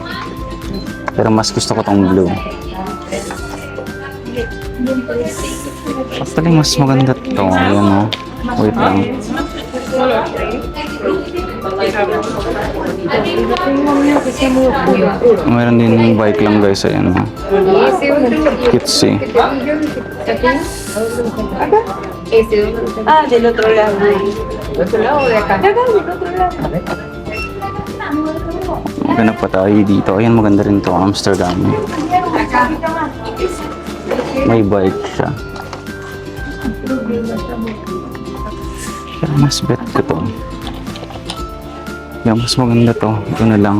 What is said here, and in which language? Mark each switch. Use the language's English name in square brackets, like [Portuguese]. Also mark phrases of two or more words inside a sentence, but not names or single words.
[Filipino] Pero mas gusto ko tong blue. Actually, mas maganda to. Ayan o. Wait lang. Meron din yung bike lang guys. Ayan o. Kitsy. [Spanish] Ah, del otro lado. ¿Del otro lado o de acá? De acá, del otro lado. [Filipino] Maghanap pa tayo dito. Ayan, maganda rin to. Amsterdam. May bike siya. Pero mas bet ko to. Yung mas maganda to. Ito na lang.